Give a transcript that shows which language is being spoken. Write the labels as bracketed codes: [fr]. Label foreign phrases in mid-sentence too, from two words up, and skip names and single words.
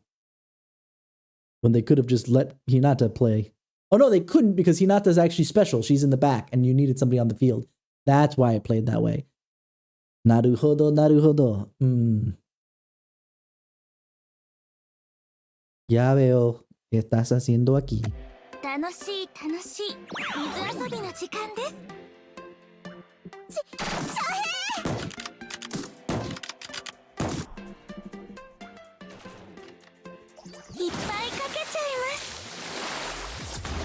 [en] When they could have just let Hinata play. Oh no, they couldn't because Hinata's actually special. She's in the back, and you needed somebody on the field. That's why it played that way. [ja] なるほど、なるほど. [es] Ya veo qué estás haciendo aquí. [ja] 楽しい楽しい水遊びの時間です。いっぱいかけちゃいます。